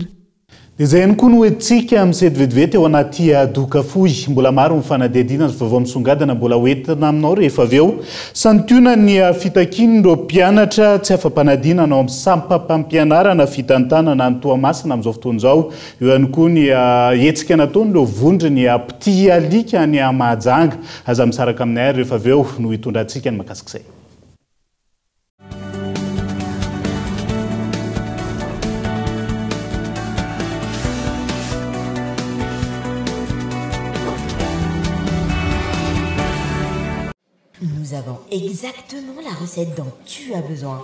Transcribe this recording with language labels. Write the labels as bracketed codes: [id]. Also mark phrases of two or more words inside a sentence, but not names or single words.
[mg] dia izay ihany koa no hoentsika misety vetivety ao anaty doka fohy mbola maro ny fanadihadiana sy vaovao misongadana mbola hoentina aminao rehefa avy eo santionana ny fitakin'ireo mpianatra tsy afa-panadihana anao amin'ny sampam-pampianarana fitantanana ny Toamasina amin'izao fotoana izao eo ihany koa ny hetsika nataon'ireo vondrony piti alika ny Mahajanga aza misaraka aminay ary rehefa avy eo no hitondrantsika ny mahakasika izay. [fr] Nous avons exactement la recette dont tu as besoin.